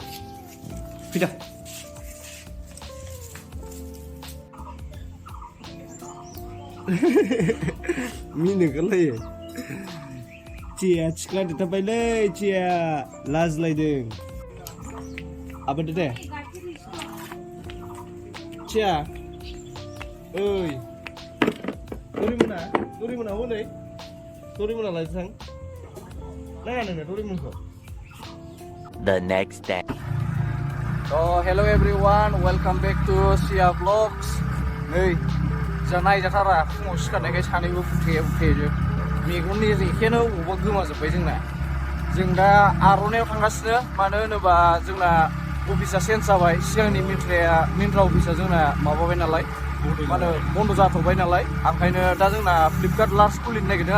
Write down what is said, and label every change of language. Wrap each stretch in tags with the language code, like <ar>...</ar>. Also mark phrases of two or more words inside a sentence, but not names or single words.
<brx>मिनिगोनलायो चिया सिख्ला देरथारबायलै चिया लाजलायदों आबादो दे चिया ओइ डरेमना हनै डरेमना लायदो थां नाङा नोंना डरेमनखौ</brx> <en>The next day. So hello everyone, welcome back to Sia Vlogs.</en> <brx>नै जा नायजाथारा फुङाव सिखारनायखाय सानैबो बुथे मेगननि रेखायानो अबावबा गोमाजोब्बाय जोंना जों दा आर'नायाव थांगासिनो मानो होनोबा जोंना अफिसा चेन्ज जाबाय सिगांनि मिन्ट्रा अफिसा जोंना माबाबाय नालाय माने बन्द जाथ'बाय नालाय ओंखायनो दा जोंना फ्लिपकार्ट लार्ज खुलिनो नागिरदों</brx>